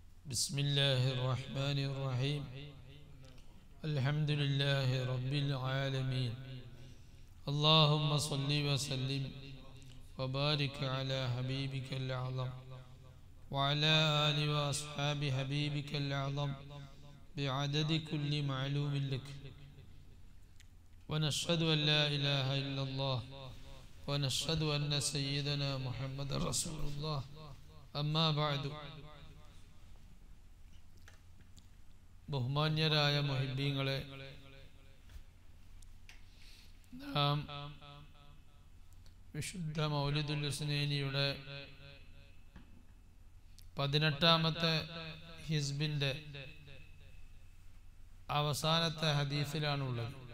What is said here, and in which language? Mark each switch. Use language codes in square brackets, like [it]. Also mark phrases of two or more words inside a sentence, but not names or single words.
[ar] بسم الله الرحمن الرحيم الحمد لله رب العالمين اللهم صل وسلم وبارك على حبيبك الأعظم وعلى آل وأصحاب حبيبك الأعظم بعدد كل معلوم لك ونشهد أن لا إله إلا الله ونشهد أن سيدنا محمد رسول الله أما بعد [ml] ബഹുമാന്യരായ മുഹിബ്ബീങ്ങളെ, നാം വിശുദ്ധ മൗലിദുൽ ഹുസ്നൈനിയുടെ 18ാമത്തെ ഹിസ്ബിന്റെ അവസാനത്തെ ഹദീസിലാണുള്ളത്.